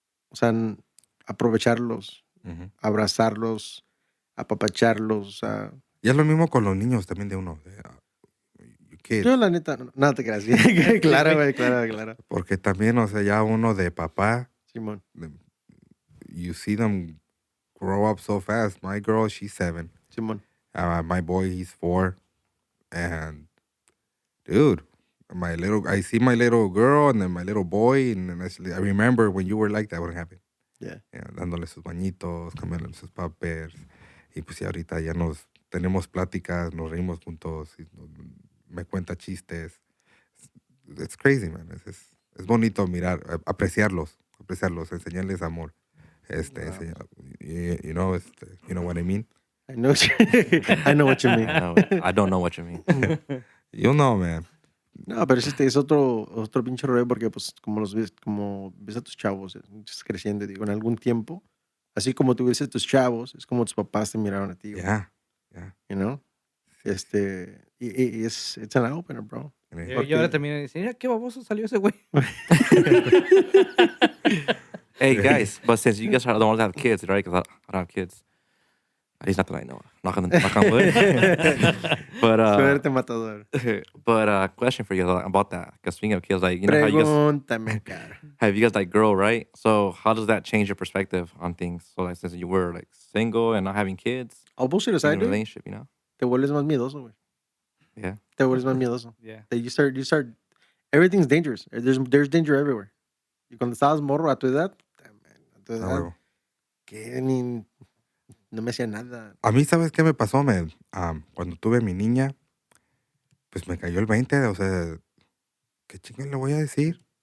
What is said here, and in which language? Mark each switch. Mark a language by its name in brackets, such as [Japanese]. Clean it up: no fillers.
[Spanish] O sea, aprovecharlos, Ujú. abrazarlos, apapacharlos. O sea, Y es lo mismo con los niños también de uno. [English] Kids. [Spanish] yo la neta, nada te creas. Claro, güey, claro. Porque también, o sea, ya uno de papá, Simón, [English] you see them grow up so fast. My girl, she's 7. [Spanish] Simón. [English] My boy, he's 4. And, dude, I see my little girl and then my little boy. And then I remember when you were like that, what happened. Yeah. [Spanish] Dándole sus bañitos, cambiándole sus papers. Y pues ya ahorita ya tenemos pláticas, nos reímos juntos. Me cuenta chistes. [English] It's crazy, man. [Spanish] Es bonito mirar, apreciarlos, enseñarles amor. [English] You know what I mean? I know what you mean. I don't know what you mean. You know, man. [Spanish] No, pero es otro pinche rollo porque, pues, como ves a tus chavos creciendo, digo, en algún tiempo, así como tú ves a tus chavos, es como tus papás te miraron a ti, güey, [English] Yeah. you know? [Spanish] Y [English] it's an opener, bro. [Spanish] Y ahora termina y dice, mira, qué baboso salió ese güey. [English] Hey guys, but since you guys are the ones that have kids, right? Because I don't have kids. At least not that I know. Knock on wood. But [Spanish] Suerte matador. [English] question for you about that. Because speaking of kids, like, you know how you guys [Spanish] Pregúntame, cara. [English] have you guys like grow, right? So how does that change your perspective on things? So like since you were like single and not having kids, I'll bullshit in aside, a dude, relationship, you know? [Spanish] te vuelves más miedoso, güey. [English] Yeah. [Spanish] Te vuelves más miedoso. [English] Yeah. You start, everything's dangerous. There's danger everywhere. [Spanish] Y cuando estabas morro a tu edad, huevo. que no me hacía nada. A mí, ¿sabes qué me pasó, man? Cuando tuve a mi niña, pues me cayó el 20, o sea, ¿qué chingas le voy a decir?